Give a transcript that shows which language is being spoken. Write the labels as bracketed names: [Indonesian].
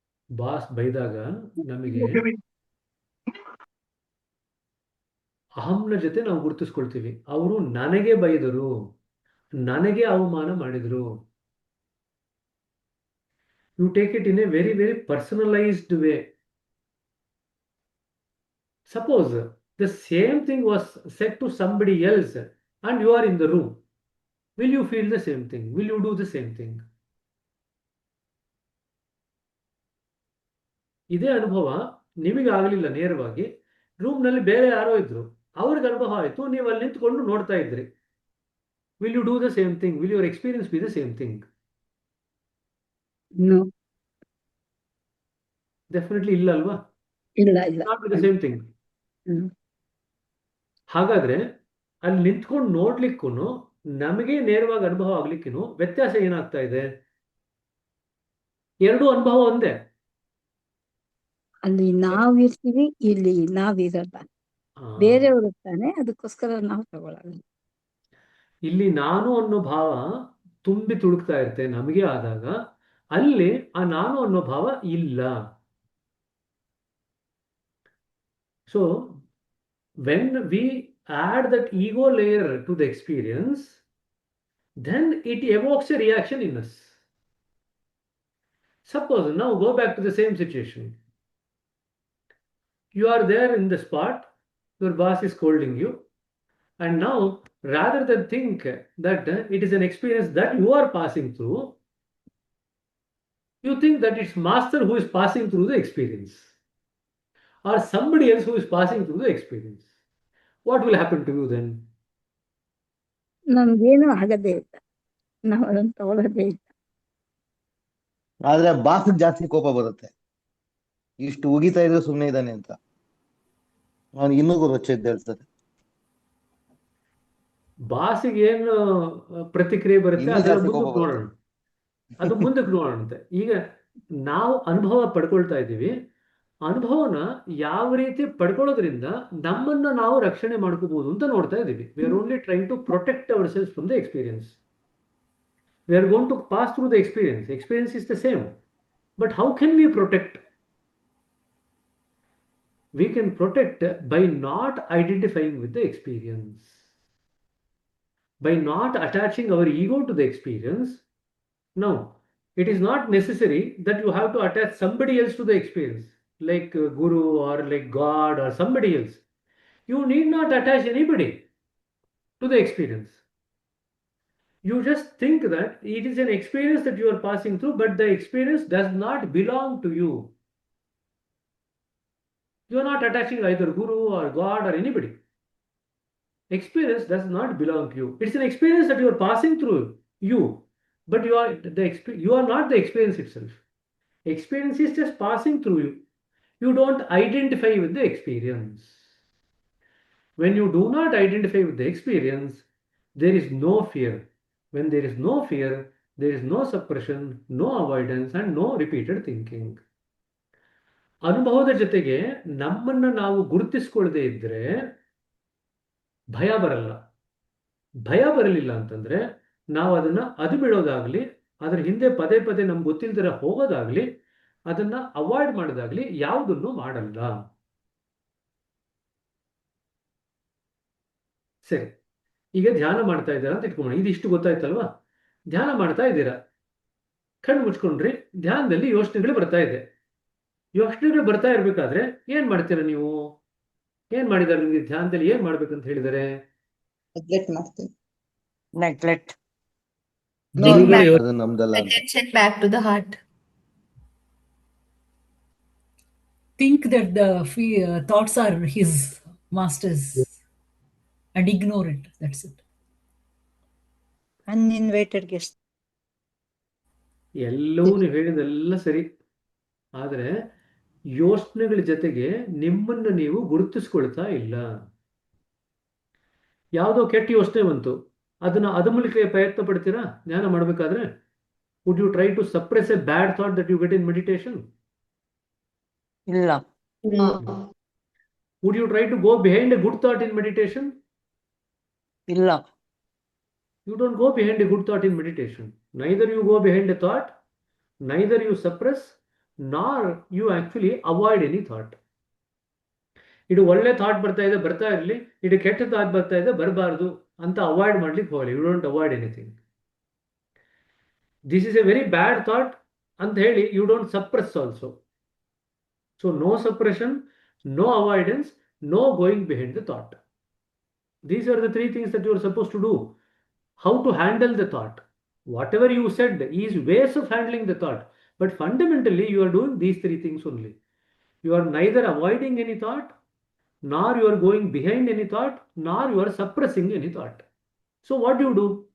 [Kannada] Boss ಬೈದಾಗ ನಮಗೆ ಅಹಂನ ಜೊತೆ ನಾವು ಗುರುತಿಸ್ಕೊಳ್ತೀವಿ. ಅವರು ನನಗೆ ಬೈದರು, ನನಗೆ ಅವಮಾನ ಮಾಡಿದರು. [English] You take it in a very, very personalized way. Suppose the same thing was said to somebody else and you are in the room. Will you feel the same thing? Will you do the same thing? [Kannada] ಇದೇ ಅನುಭವ ನಿಮಗೆ ಆಗಲಿಲ್ಲ ನೇರವಾಗಿ, ರೂಮ್ನಲ್ಲಿ ಬೇರೆ ಯಾರೋ ಇದ್ರು, ಅವ್ರಿಗೆ ಅನುಭವ ಆಯಿತು, ನೀವು ಅಲ್ಲಿ ನಿಂತ್ಕೊಂಡು ನೋಡ್ತಾ ಇದ್ರಿ. [English] Will you do the same thing? Will your experience be the same thing? No. [Kannada] Definitely ಇಲ್ಲ ಅಲ್ವಾ? ಇಲ್ಲ. [English] Not be the same thing. [Kannada] ಹಾಗಾದ್ರೆ ಅಲ್ಲಿ ನಿಂತ್ಕೊಂಡು ನೋಡ್ಲಿಕ್ಕೂ ನಮಗೆ ನೇರವಾಗಿ ಅನುಭವ ಆಗ್ಲಿಕ್ಕೂ ವ್ಯತ್ಯಾಸ ಏನಾಗ್ತಾ ಇದೆ? ಎರಡು ಅನುಭವ ಒಂದೇ. ಅಲ್ಲಿ ನಾವಿರ್ತೀವಿ, ಇಲ್ಲಿ ನಾವಿರಲ್ಲ, ಬೇರೆಯವರು ಇರ್ತಾನೆ, ಅದಕ್ಕೋಸ್ಕರ ನಾವು ತಗೊಳ್ಳಲ್ಲ. ಇಲ್ಲಿ ನಾನು ಅನ್ನೋ ಭಾವ ತುಂಬಿ ತುಳುಕ್ತಾ ಇರುತ್ತೆ ನಮಗೆ ಆದಾಗ, ಅಲ್ಲಿ ಆ ನಾನು ಅನ್ನೋ ಭಾವ ಇಲ್ಲ. [English] So when we add that ego layer to the experience, then it evokes a reaction in us. Suppose now go back to the same situation. You are there in the spot, your boss is scolding you, and now rather than think that it is an experience that you are passing through, you think that it's master who is passing through the experience, or somebody else who is passing through the experience. What will happen to you then? [Kannada] ನಮ್ಗೇನು ಆಗದೇ ಇಲ್ಲ, ನಾವು ಅದನ್ನು ತಗೊಳ್ಳೋದೇ ಇಲ್ಲ. ಆದ್ರೆ boss ಜಾಸ್ತಿ ಕೋಪ ಬರುತ್ತೆ, ಇಷ್ಟು ಉಗಿತಾ ಇದ್ರೆ ಸುಮ್ಮನೆ ಇದ್ದಾನೆ ಅಂತ ಅವನಿಗೆ ಇನ್ನೂ ರೊಚ್ಚೆದ್ದೇಳ್ತದೆ. ಬಾಸಿಗೆ ಏನು ಪ್ರತಿಕ್ರಿಯೆ ಬರುತ್ತೆ ಇನ್ನೂ ಅದೆಲ್ಲ ಜಾಸ್ತಿ ಕೋಪ ಮುಂದಕ್ಕೆ ನೋಡೋಣ, ಬರುತ್ತೆ. ಅದು ಮುಂದಕ್ಕೆ ನೋಡೋಣಂತೆ. ಈಗ ನಾವು ಅನುಭವ ಪಡ್ಕೊಳ್ತಾ ಇದ್ದೀವಿ, ಅನುಭವನ ಯಾವ ರೀತಿ ಪಡ್ಕೊಳ್ಳೋದ್ರಿಂದ ನಮ್ಮನ್ನ ನಾವು ರಕ್ಷಣೆ ಮಾಡ್ಕೋಬಹುದು ಅಂತ ನೋಡ್ತಾ ಇದ್ದೀವಿ. [English] We are only trying to protect ourselves from the experience. We are going to pass through the experience. Experience is the same, but how can we protect? We can protect by not identifying with the experience, by not attaching our ego to the experience. Now, it is not necessary that you have to attach somebody else to the experience, like Guru or like God or somebody else. You need not attach anybody to the experience. You just think that it is an experience that you are passing through, but the experience does not belong to you. You are not attaching either Guru or God or anybody. Experience does not belong to you. It's an experience that you are passing through you, but you are not the experience itself. Experience is just passing through you. You don't identify with the experience. When you do not identify with the experience, there is no fear. When there is no fear, there is no suppression, no avoidance, and no repeated thinking. [Kannada] ಅನುಭವದ ಜೊತೆಗೆ ನಮ್ಮನ್ನ ನಾವು ಗುರುತಿಸ್ಕೊಳ್ಳದೆ ಇದ್ರೆ ಭಯ ಬರಲ್ಲ. ಭಯ ಬರಲಿಲ್ಲ ಅಂತಂದ್ರೆ ನಾವು ಅದನ್ನ ಅದು ಬಿಡೋದಾಗ್ಲಿ, ಅದ್ರ ಹಿಂದೆ ಪದೇ ಪದೇ ನಮ್ಗೆ ಗೊತ್ತಿಲ್ದಿರ ಹೋಗೋದಾಗ್ಲಿ, ಅದನ್ನ ಅವಾಯ್ಡ್ ಮಾಡೋದಾಗ್ಲಿ ಯಾವುದನ್ನು ಮಾಡಲ್ಲ. ಸರಿ, ಈಗ ಧ್ಯಾನ ಮಾಡ್ತಾ ಇದ್ದೀರಾ ಅಂತ ಇಟ್ಕೊಳ್ಳೋಣ. ಇದಿಷ್ಟು ಗೊತ್ತಾಯ್ತಲ್ವಾ? ಧ್ಯಾನ ಮಾಡ್ತಾ ಇದ್ದೀರಾ, ಕಣ್ಣು ಮುಚ್ಕೊಂಡ್ರಿ, ಧ್ಯಾನದಲ್ಲಿ ಯೋಚನೆಗಳು ಬರ್ತಾ ಇದೆ. ಯೋಚನೆಗಳು ಬರ್ತಾ ಇರ್ಬೇಕಾದ್ರೆ ಏನ್ ಮಾಡ್ತೀರಾ ನೀವು? ಏನ್ ಮಾಡಿದಾರೆ ನಿಮ್ಗೆ ಧ್ಯಾನದಲ್ಲಿ ಏನ್ ಮಾಡ್ಬೇಕಂತ ಹೇಳಿದಾರೆ? ನೆಗ್ಲೆಕ್ಟ್ ಮಾಡ್ತೀವಿ. [English] Neglect. No, Bring back [Kannada] ಅದು ನಮ್ದಲ್ಲ ಅಂತ. [English] Attention back to the heart. think that the thoughts are his masters and ignore it. That's it. Uninvited guest. [Kannada] ಎಲ್ಲವೂ ನೀವು ಹೇಳಿದೆಲ್ಲ ಸರಿ, ಆದ್ರೆ ಯೋಚನೆಗಳ ಜೊತೆಗೆ ನಿಮ್ಮನ್ನು ನೀವು ಗುರುತಿಸ್ಕೊಳ್ತಾ ಇಲ್ಲ. ಯಾವುದೋ ಕೆಟ್ಟ ಯೋಚನೆ ಬಂತು, ಅದ್ರ ಮೂಲಕ ಪ್ರಯತ್ನ ಪಡ್ತೀರಾ ಧ್ಯಾನ ಮಾಡ್ಬೇಕಾದ್ರೆ? [English] Would you try to suppress a bad thought that you get in meditation? [Kannada] ಇಲ್ಲ. [English] Would you try to go behind a good thought in meditation? [Kannada] ಇಲ್ಲ. [English] You don't go behind a good thought in meditation. Neither you go behind a thought, neither you suppress, nor you actually avoid any thought. [Kannada] ಇದು ಒಳ್ಳೆ thought ಬರ್ತಾ ಇರಲಿ, ಇದು ಕೆಟ್ಟ thought ಬರ್ತಾ ಇದೆ ಬರಬಾರ್ದು ಅಂತ ಅವಾಯ್ಡ್ ಮಾಡ್ಲಿಕ್ಕೆ ಹೋಗಲಿ. [English] You don't avoid anything. This is a very bad thought [Kannada] ಅಂತ ಹೇಳಿ [English] You don't suppress also. So no suppression, no avoidance, no going behind the thought. These are the three things that you are supposed to do. How to handle the thought. Whatever you said is ways of handling the thought. But fundamentally, you are doing these three things only. You are neither avoiding any thought, nor you are going behind any thought, nor you are suppressing any thought. So what do?